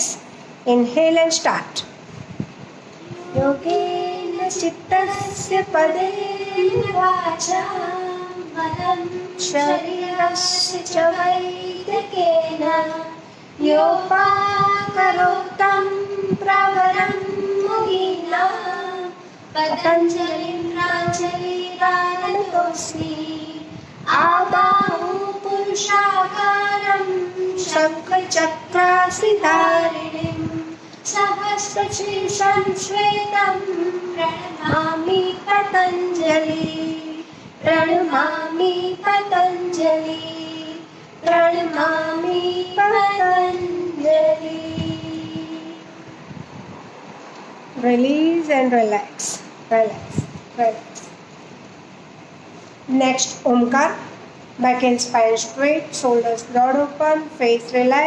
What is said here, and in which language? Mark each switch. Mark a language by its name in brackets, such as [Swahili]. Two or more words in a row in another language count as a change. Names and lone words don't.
[English] Inhale and start. [Sanskrit] યોગેન ચિત્તસ્ય પદેન વાચા મનં શરીરસ્ય ચ વૈદકેન યોપાકરોतं પ્રવરં મુનીનાં પતંજલિં પ્રાંજલિરાનતોऽસ્મि આબાહુ પુરુષાકારં શંખચક્રાસ્ત્રિધારિણીં सहस्रशीर्षं श्वेतं प्रणमामि पतञ्जलि, प्रणमामि पतञ्जलि, प्रणमामि पतञ्जलि. [English] Release and relax, relax, relax. Next, Omkar. Back and spine straight, shoulders broad open, face relax.